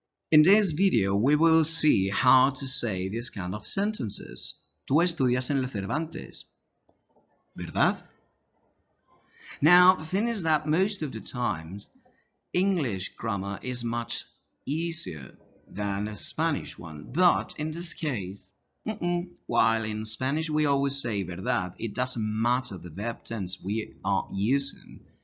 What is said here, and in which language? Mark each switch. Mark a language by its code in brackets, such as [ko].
[en] In this video, we will see how to say this kind of sentences. [es] Tú estudias en el Cervantes, ¿verdad? [en] Now, the thing is that most of the times, English grammar is much easier than a Spanish one. But in this case, while in Spanish we always say verdad, it doesn't matter the verb tense we are using.